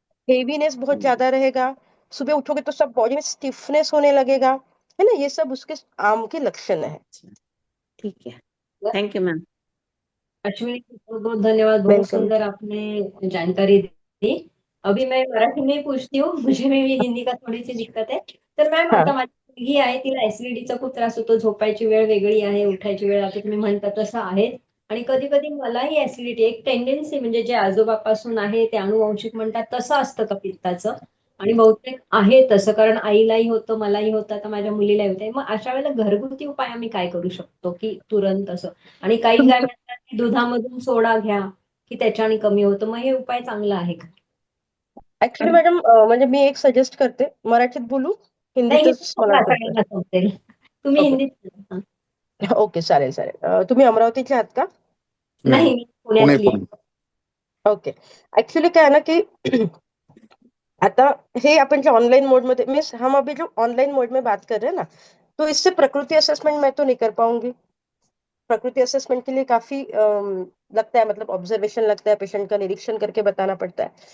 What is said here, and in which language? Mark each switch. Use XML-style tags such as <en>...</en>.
<hi>Heaviness बहुत ज्यादा रहेगा, सुबह उठोगे तो सब बॉडी में स्टिफनेस होने लगेगा, है ना, ये सब उसके आम के लक्षण है। ठीक है,</hi> <en>Thank you ma'am.</en> <hi>अश्विनी बहुत बहुत धन्यवाद, बहुत</hi> <en>Welcome.</en> <hi>सुंदर आपने जानकारी दी। अभी मैं मराठी में पूछती हूँ, मुझे में हिंदी का थोडी सी दिक्कत आहे.</hi> <mr>तर मॅम</mr> <hi>हाँ</hi> <mr>आता माझी मुलगी आहे, तिला ऍसिडिटीचा खूप त्रास होतो, झोपायची वेळ वेगळी आहे, उठायची वेळ आता तुम्ही म्हणता तसं आहे. आणि कधी कधी मलाही ऍसिडिटी एक टेंडेन्सी म्हणजे जे आजोबापासून आहे ते अनुवंशिक म्हणतात तसं असतं का पित्ताचं. आणि बहुतेक आहे तसं, कारण आईलाही होतं, मलाही होतं, आता माझ्या मुलीलाही होतंय. मग अशा वेळेला घरगुती उपाय आम्ही काय करू शकतो की तुरंत असं. आणि काही काय म्हणतात की दुधामधून सोडा घ्या की त्याच्याने कमी होतं, मग हे उपाय चांगला आहे का? ऍक्च्युली मॅडम, म्हणजे मी एक सजेस्ट करते, मराठीत बोलू नाही, हिंदीतच मला हिंदीत वाटतं. सगळ्यांना समजेल. तुम्ही</mr> <en>okay,</en> <mr>हिंदीत बोला. ओके, चालेल चालेल. तुम्ही अमरावतीचे आहात का?</mr> <hi>नहीं,</hi> <mr>नाही, मी पुणे पुण्यातली आहे. पुणे.</mr> <en>Okay.</en> <hi>ऍक्च्युली क्या है ना कि</hi> <mr>आता हे अपन</mr> <hi>जो ऑनलाइन मोड में मीन्स हम अभी जो ऑनलाइन मोड में बात कर रहे हैं ना, तो इससे प्रकृति असेसमेंट मैं तो नहीं कर पाऊंगी। प्रकृति असेसमेंट के लिए काफी लगता है, मतलब ऑब्जर्वेशन लगता है, पेशेंट का निरीक्षण करके बताना पड़ता है।</hi>